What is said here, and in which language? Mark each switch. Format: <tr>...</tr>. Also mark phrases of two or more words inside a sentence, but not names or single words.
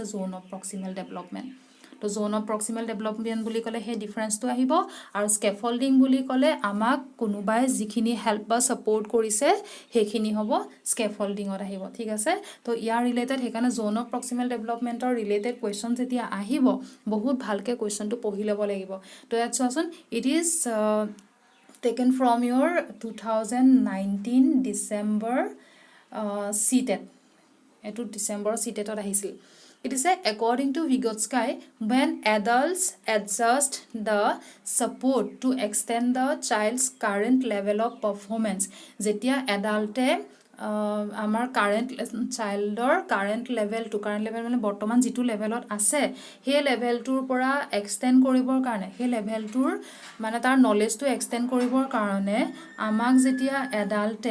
<en>zone of proximal development</en> <as>তো</as> <en>zone of proximal development</en> <as>বুলি ক'লে সেই ডিফাৰেন্সটো আহিব আৰু স্কেফল্ডিং বুলি ক'লে আমাক কোনোবাই যিখিনি হেল্প বা সাপোৰ্ট কৰিছে সেইখিনি হ'ব স্কেফল্ডিঙত আহিব ঠিক আছে তো ইয়াৰ ৰিলেটেড সেইকাৰণে</as> <en>zone of proximal development-ৰ related question</en> <as>যেতিয়া আহিব বহুত ভালকৈ কুৱেশ্যনটো পঢ়ি ল'ব লাগিব তো ইয়াত চোৱাচোন</as> <en>it is taken from your 2019 December CTET</en> <as>এইটো ডিসেম্বৰ CTET-ত আহিছিল</as> <en>It is according to Vygotsky when adults adjust the support to extend the child's current level of performance</en> <as>যেতিয়া এডাল্টে আমাৰ</as> <en>current child-ৰ current level</en> <as>মানে বৰ্তমান যিটো লেভেলত আছে সেই লেভেলটোৰ পৰা এক্সটেন্ড কৰিবৰ কাৰণে সেই লেভেলটোৰ মানে তাৰ নলেজটো এক্সটেন্ড কৰিবৰ কাৰণে আমাক যেতিয়া এডাল্টে</as>